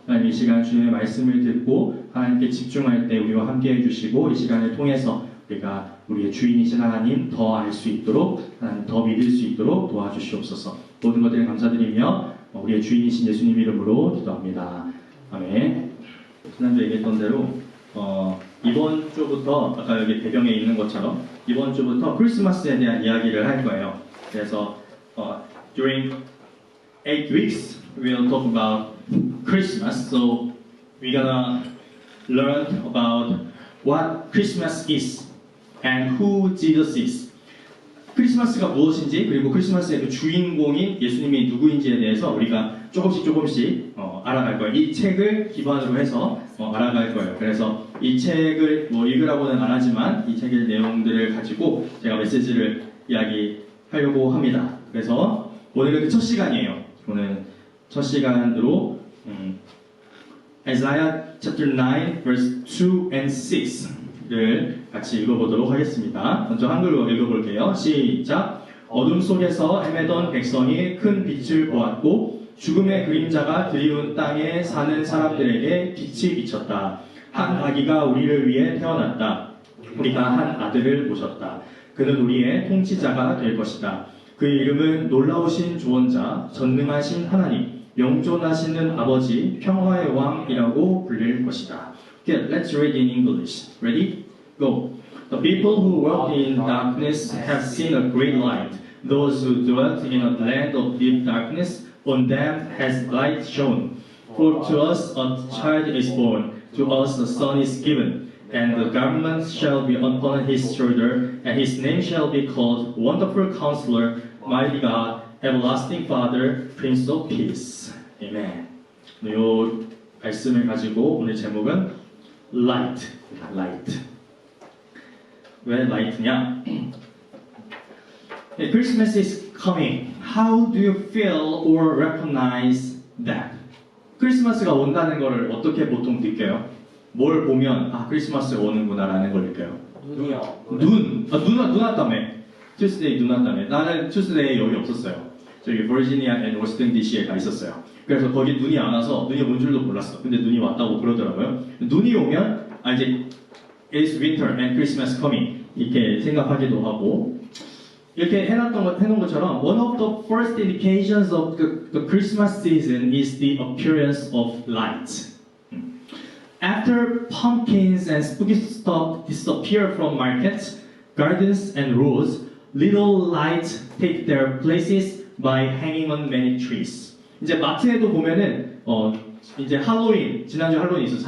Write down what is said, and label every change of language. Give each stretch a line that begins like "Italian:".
Korean: 하나님 이 시간 주님의 말씀을 듣고 하나님께 집중할 때 우리와 함께 해주시고 이 시간을 통해서 우리가 우리의 주인이신 하나님 더 알 수 있도록 하나님 더 믿을 수 있도록 도와주시옵소서. 모든 것들을 감사드리며 우리의 주인이신 예수님 이름으로 기도합니다. 아멘. 지난주에 얘기했던 대로 이번 주부터 아까 여기 배경에 있는 것처럼 이번 주부터 크리스마스에 대한 이야기를 할 거예요. 그래서
English: during 8 weeks we'll talk about Christmas. So we're gonna learn about what Christmas is and who Jesus is.
Korean: 크리스마스가 무엇인지 그리고 크리스마스의 그 주인공인 예수님이 누구인지에 대해서 우리가 조금씩 알아갈 거예요. 이 책을 기반으로 해서 알아갈 거예요. 그래서 이 책을 읽으라고는 안 하지만 이 책의 내용들을 가지고 제가 메시지를 이야기하려고 합니다. 그래서 오늘은 그 첫 시간이에요. 오늘 첫 시간으로
English: Isaiah chapter 9 verse 2 and 6
Korean: 를 같이 읽어보도록 하겠습니다. 먼저 한글로 읽어볼게요. 시작! 어둠 속에서 헤매던 백성이 큰 빛을 보았고 죽음의 그림자가 드리운 땅에 사는 사람들에게 빛이 비쳤다. 한 아기가 우리를 위해 태어났다. 우리가 한 아들을 모셨다. 그는 우리의 통치자가 될 것이다. 그의 이름은 놀라우신 조언자, 전능하신 하나님, 영존하시는 아버지, 평화의 왕이라고 불릴 것이다.
English: Okay, let's read in English. Ready? Go. The people who walked in darkness have seen a great light. Those who dwelt in a land of deep darkness, on them has light shone. For to us a child is born, to us a son is given, and the government shall be upon his shoulder, and his name shall be called Wonderful Counselor, Mighty God, Everlasting Father, Prince of Peace. Amen.
Korean: 이 말씀을 가지고 오늘 제목은 Light. Light. 왜 Light냐?
English: Christmas is coming. How do you feel or recognize that?
Korean: 크리스마스가 온다는 것을 어떻게 보통 느껴요? 뭘 보면 크리스마스가 오는구나라는 걸 느껴요. 눈이요. 눈 왔다며. 투스데이 눈 왔다며. 나는 투스데이 여기 없었어요. 저기 버지니아 앤 워싱턴 DC에 가 있었어요. 그래서 거기 눈이 안 와서 눈이 온 줄도 몰랐어. 근데 눈이 왔다고 그러더라고요. 눈이 오면 이제
English: It's winter and Christmas coming
Korean: 이렇게 생각하기도 하고 이렇게 해놓은 것처럼
English: One of the first indications of the Christmas season is the appearance of light. After pumpkins and spooky stuff disappear from markets, gardens and roads, little lights take their places by hanging on many trees.
Korean: 이제 마트에도 보면은 이제 할로윈 지난주 할로윈 있었어.